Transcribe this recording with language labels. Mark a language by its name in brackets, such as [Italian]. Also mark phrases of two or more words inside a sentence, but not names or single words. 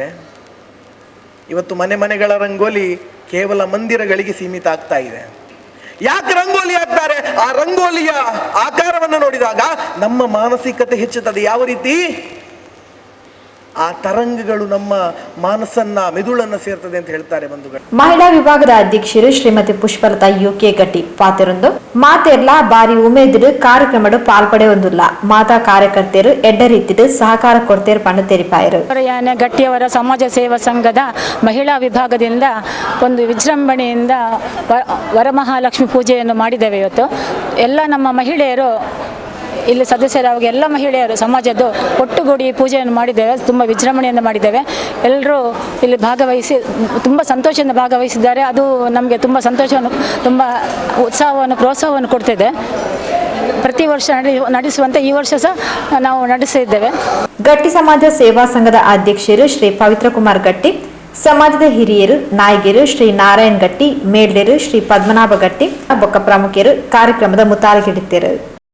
[Kannada] ಇವತ್ತು ಮನೆಗಳ ರಂಗೋಲಿ ಕೇವಲ ಮಂದಿರಗಳಿಗೆ ಸೀಮಿತ ಆಗ್ತಾ ಇದೆ. ಯಾಕೆ ರಂಗೋಲಿ ಹಾಕ್ತಾರೆ? ಆ ರಂಗೋಲಿಯ ಆಕಾರವನ್ನು ನೋಡಿದಾಗ ನಮ್ಮ ಮಾನಸಿಕತೆ ಹೆಚ್ಚುತ್ತದೆ. ಯಾವ ರೀತಿ? ಆ ತರಂಗಗಳು ನಮ್ಮ ಮನಸ್ಸನ್ನ ಮೆದುಳನ್ನ ಸೇರ್ತದೆ ಅಂತ ಹೇಳ್ತಾರೆ ಬಂಧುಗಳು. [Tulu] ಮಹಿಳಾ ವಿಭಾಗದ ಅಧ್ಯಕ್ಷರು ಶ್ರೀಮತಿ ಪುಷ್ಪಲತಾ ಯುಕೆ ಗಟ್ಟಿ ಪಾತೆರೊಂದು ಮಾತೆರ್ಲ ಬಾರಿ ಉಮೇದಿಡು ಕಾರ್ಯಕ್ರಮಡು ಪಾಲ್ಪಡೆ ಒಂದುಲ್ಲ ಮಾತಾ ಕಾರ್ಯಕರ್ತೆಯರು ಎಡ್ಡ ರೀತಿಡು ಸಹಕಾರ ಕೊಡ್ತೇರು ಪಂಡ ತೆರಿಪಾಯರು. [Kannada] ಗಟ್ಟಿಯವರ ಸಮಾಜ ಸೇವಾ ಸಂಘದ ಮಹಿಳಾ ವಿಭಾಗದಿಂದ ಒಂದು ವಿಜೃಂಭಣೆಯಿಂದ ವರಮಹಾಲಕ್ಷ್ಮಿ ಪೂಜೆಯನ್ನು ಮಾಡಿದ್ದೇವೆ. ಇವತ್ತು ಎಲ್ಲ ನಮ್ಮ ಮಹಿಳೆಯರು ಇಲ್ಲಿ ಸದಸ್ಯರಾಗಿ ಎಲ್ಲ ಮಹಿಳೆಯರು ಸಮಾಜದ್ದು ಒಟ್ಟುಗೂಡಿ ಪೂಜೆಯನ್ನು ಮಾಡಿದ್ದೇವೆ. ತುಂಬ ವಿಜೃಂಭಣೆಯಿಂದ ಮಾಡಿದ್ದೇವೆ. ಎಲ್ಲರೂ ಇಲ್ಲಿ ಭಾಗವಹಿಸಿ ತುಂಬ ಸಂತೋಷದಿಂದ ಭಾಗವಹಿಸಿದ್ದಾರೆ. ಅದು ನಮಗೆ ತುಂಬ ಸಂತೋಷವನ್ನು, ತುಂಬ ಉತ್ಸಾಹವನ್ನು, ಪ್ರೋತ್ಸಾಹವನ್ನು ಕೊಡ್ತಿದೆ. ಪ್ರತಿ ವರ್ಷ ನಡೆಸುವಂತೆ ಈ ವರ್ಷ ಸಹ ನಾವು ನಡೆಸಿದ್ದೇವೆ. ಗಟ್ಟಿ ಸಮಾಜ ಸೇವಾ ಸಂಘದ ಅಧ್ಯಕ್ಷರು ಶ್ರೀ ಪವಿತ್ರ ಕುಮಾರ್ ಗಟ್ಟಿ, ಸಮಾಜದ ಹಿರಿಯರು, ನಾಯಕಿಯರು ಶ್ರೀ ನಾರಾಯಣ್ ಗಟ್ಟಿ, ಮೇಲ್ಡೆರು ಶ್ರೀ ಪದ್ಮನಾಭ ಗಟ್ಟಿ, ಬೊಕ್ಕ ಪ್ರಮುಖರು ಕಾರ್ಯಕ್ರಮದ ಮುತಾಲಿಗಿಡಿದ್ದರು.